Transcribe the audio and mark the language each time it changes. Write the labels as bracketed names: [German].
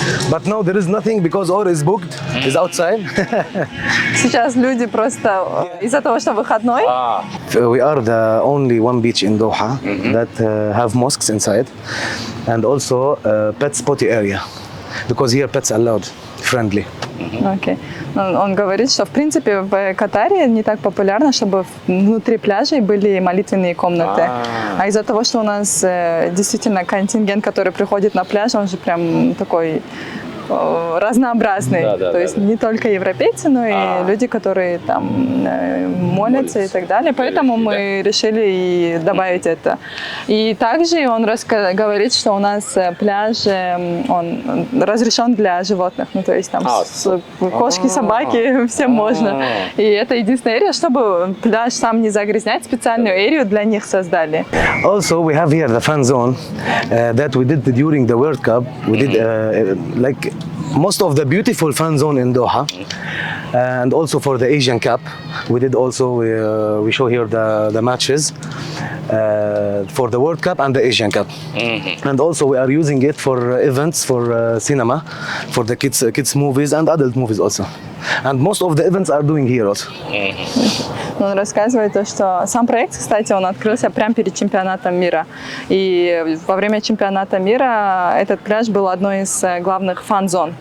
[English] But now there is nothing because all is booked, is outside. [Russian] Сейчас люди просто из-за того, что выходной. [English] We are the only one beach in Doha that have mosques inside, and also pet potty area, because here pets allowed, friendly. Okay. [Russian] Он говорит, что в принципе в Катаре не так популярно, чтобы внутри пляжей были молитвенные комнаты. А из-за того, что у нас действительно контингент, который приходит на пляж, он же прям такой разнообразный. То есть не только европейцы, но и люди, которые там молятся и так далее. Поэтому мы решили и добавить это. И также он говорит, что у нас пляж он разрешен для животных. Ну, то есть там кошки, собаки, всем можно. И это единственная эрия, чтобы пляж сам не загрязнять, специальную эрию для них создали. [English] Also, we have here the fan zone that we did during the World Cup. We did like most of the beautiful fan zone in Doha, and also for the Asian Cup, we did also we show here the matches. for the World Cup and the Asian Cup. And also we are using it for events for cinema, for the kids movies and adult movies also. And most of the events are doing here also. [Russian] Он рассказывает то, что сам проект, кстати, он открылся прямо перед чемпионатом мира. И во время чемпионата мира этот пляж был одной из главных фан-зон.